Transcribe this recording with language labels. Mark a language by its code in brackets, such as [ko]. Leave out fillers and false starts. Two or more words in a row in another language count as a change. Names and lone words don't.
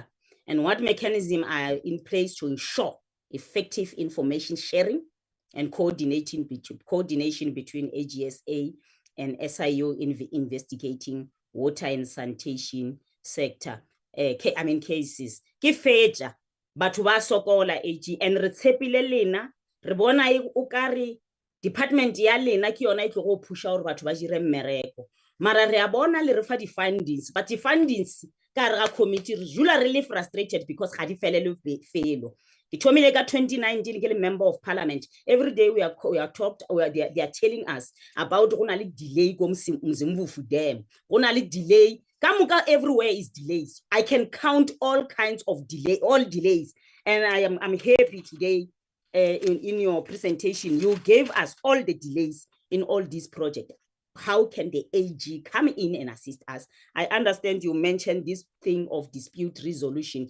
[en] And what mechanisms are in place to ensure effective information sharing and coordination between AGSA and SIU in investigating water and sanitation sector cases? [nso] Ke fetsa batho ba sokola AG, and re tshepile lena re bona o kare department ya lena ke yona e tlo go pusha gore batho ba dire mmereko, mara re a bona le re fa di-fundings, but di-fundings ka re ga committee re jula [en] really frustrated [nso] because ga di felele felo. Ke thomile ka 2019 ke le [en] member of parliament. Every day they are telling us about [nso] go na le delay go Mzimvufu Dam, go na le delay kamuka, [en] everywhere is delays. I can count all kinds of all delays, and I'm happy today in your presentation you gave us all the delays in all these projects. How can the AG come in and assist us? I understand you mentioned this thing of dispute resolution.